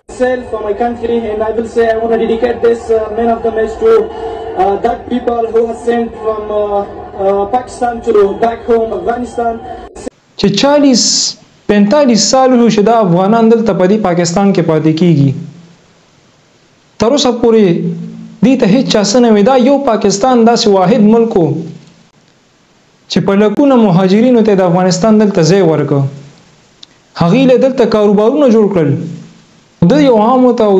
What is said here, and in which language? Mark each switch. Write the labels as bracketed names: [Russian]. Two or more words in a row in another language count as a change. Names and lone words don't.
[English] myself, for my country, and I will say I want to dedicate this man of the match to that people who are sent from Pakistan to back home, Afghanistan. [Pashto] چې 40-45 سال وشو د افغانان دلته په دې پاکستان کې پاتې کیږي تر اوسه پورې دې ته هیڅ چا څه نه وي دا یو پاکستان داسې واحد ملک و چې په لکونه مهاجرینو ته د افغانستان دلته ځای ورکړ هغوی له دلته کاروبارونه جوړ کړل د یو عامو ته او